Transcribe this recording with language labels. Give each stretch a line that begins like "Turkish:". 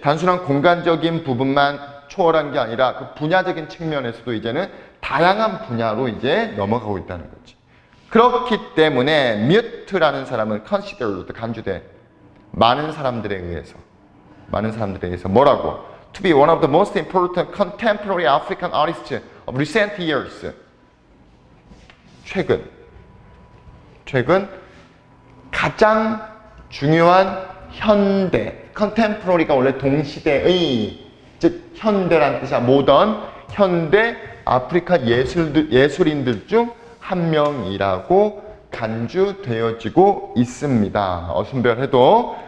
Korean: 단순한 공간적인 부분만 초월한 게 아니라 그 분야적인 측면에서도 이제는 다양한 분야로 이제 넘어가고 있다는 거지. 그렇기 때문에 뮤트라는 사람은 considered, 간주돼. 많은 사람들에 의해서 뭐라고?
English: To be one of the most important contemporary African artists of recent years.
Korean: 최근 가장 중요한 현대, contemporary가 원래 동시대의, 즉 현대란 뜻이야. 모던, 현대 아프리카 예술인들 중 한 명이라고 간주되어지고 있습니다. 순별해도.